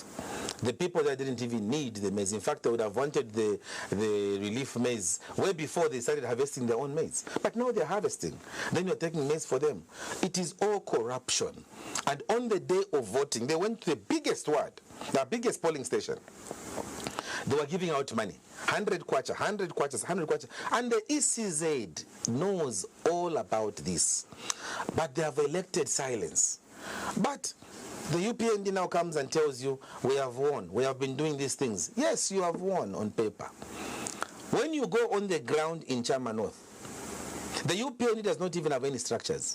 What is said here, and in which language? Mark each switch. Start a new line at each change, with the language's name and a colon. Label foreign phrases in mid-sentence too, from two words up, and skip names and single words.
English: The people there didn't even need the maize. In fact, they would have wanted the relief maize way before they started harvesting their own maize. But now they're harvesting. Then you're taking maize for them. It is all corruption. And on the day of voting, they went to the biggest ward, the biggest polling station. They were giving out money. 100 kwacha, 100 kwachas, 100 kwacha. And the ECZ knows all about this. But they have elected silence. But the UPND now comes and tells you, we have won, we have been doing these things. Yes, you have won on paper. When you go on the ground in Chama North, the UPND does not even have any structures.